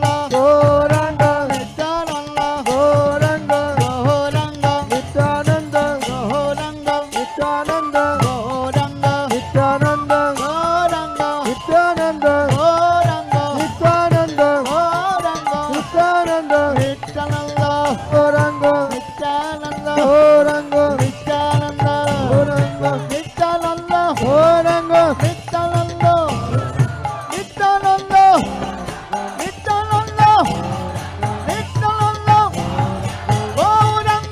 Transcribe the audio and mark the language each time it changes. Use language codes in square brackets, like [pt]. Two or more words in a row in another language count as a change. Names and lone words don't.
[sa] गौरंग नित्यानंद गौरंग गौरंग नित्यानंद गौरंग नित्यानंद गौरंग नित्यानंद गौरंग नित्यानंद गौरंग नित्यानंद गौरंग नित्यानंद नित्यानंद गौरंग नित्यानंद गौरंग नित्यानंद गौरंग नित्यानंद गौरंग नित्यानंद नित्यानंद नित्यानंद नित्यानंद गौरंग